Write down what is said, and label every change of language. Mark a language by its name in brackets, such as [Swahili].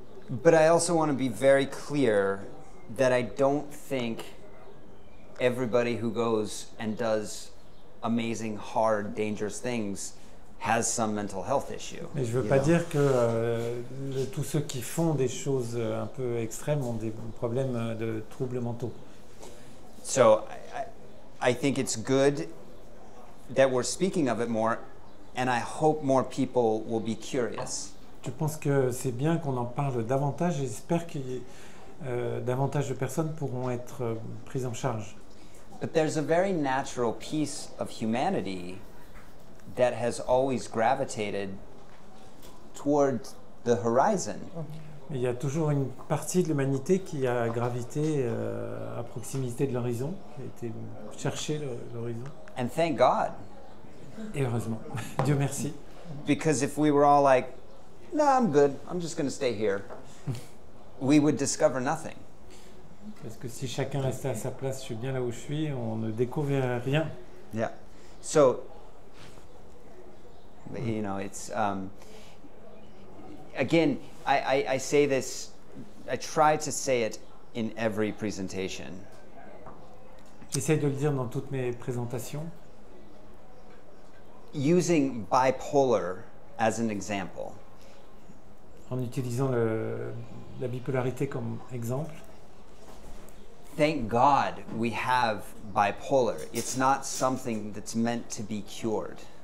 [English] But I also want to be very clear that I don't think everybody who goes and does amazing, hard, dangerous things has some mental health issue. [French] Mais je veux pas dire que tous ceux qui font des choses un peu extrêmes ont des problèmes de troubles mentaux. [English] So I think it's good that we're speaking of it more, and I hope more people will be curious. [French] Je pense que c'est bien qu'on en parle davantage et j'espère que davantage de personnes pourront être prises en charge. [English] But there's a very natural piece of humanity that has always gravitated toward the horizon. [French] Il y a toujours une partie de l'humanité qui a gravité à proximité de l'horizon, qui a été chercher l'horizon. [English] And thank God. [French] Et heureusement, Dieu merci. [English] Because if we were all like, no, I'm good, I'm just going to stay here, we would discover nothing. [French] Parce que si chacun restait à sa place, je suis bien là où je suis, on ne découvrirait rien. [English] Yeah. So, you know, it's, again, I say this, I try to say it in every presentation. [French] J'essaie de le dire dans toutes mes présentations. [English] Using bipolar as an example. [French] En utilisant la bipolarité comme exemple. [English] Thank God we have bipolar. It's not something that's meant to be cured.